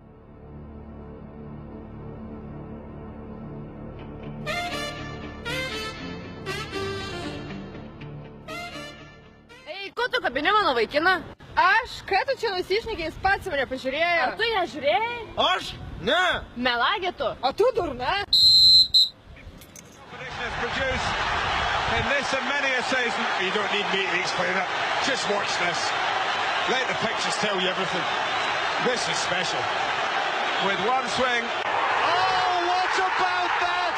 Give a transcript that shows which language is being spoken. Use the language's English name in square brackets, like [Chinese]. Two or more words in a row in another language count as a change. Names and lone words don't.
[Lithuanian] Ei, ko tu kabini mano vaikiną? Aš, ką tu čia nusišnekėjai, pats mane pažiūrėjo. Ar tu nežiūrėjai? Aš? Ne! Melagė tu. O tu durna? [English] In this and many a season, you don't need me to explain it. Just watch this. Let the pictures tell you everything. This is special. With one swing. Oh, what about that?